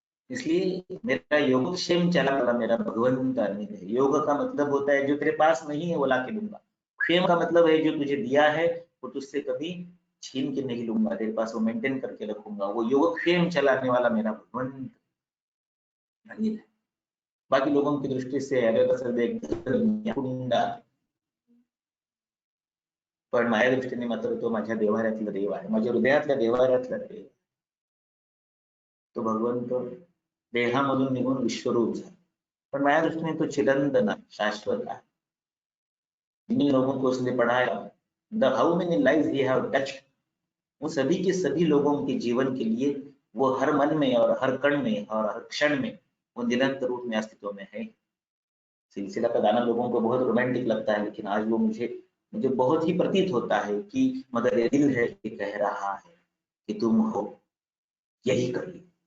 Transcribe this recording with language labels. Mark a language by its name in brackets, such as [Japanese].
[Hindi] इसलिए मेरा योगक्षेम चला वाला मेरा भगवंत अनिल है। योग का मतलब होता है जो तेरे पास नहीं है वो ला के दूंगा, क्षेम का मतलब है जो तुझे दिया है वो तुझसे कभी छीन के नहीं लूंगा, तेरे पास वो मेंटेन करके रखूंगा। वो योगक्षेम चलाने वाला मेरा भगवंत अनिल है। बाकी लोगों की दृष्टि से [Marathi] अरे कसं देख कुंडा, पण माझ्या दृष्टीने मात्र तो माझ्या देवाऱ्यातला देव आहे, माझ्या हृदयातल्या देवाऱ्यातला देव। तो भगवंत देहामधून निघून विश्वरूप झाला, पण माझ्या दृष्टीने तो चिरंतन आहे, शाश्वत आहे। [Hindi] जिन लोगों को उसने पढ़ाया, [English] the how many lives he have touched, [Hindi] वो सभी के सभी लोगों के जीवन के लिए वो हर मन में और हर कण में और हर क्षण में वो निरंतर रूप में अस्तित्व में है। सिलसिला का गाना लोगों को बहुत रोमांटिक लगता है, लेकिन आज वो मुझे मुझे बहुत ही प्रतीत होता है कि मगर ये दिल है कि कह रहा है कि तुम हो, यही करिए।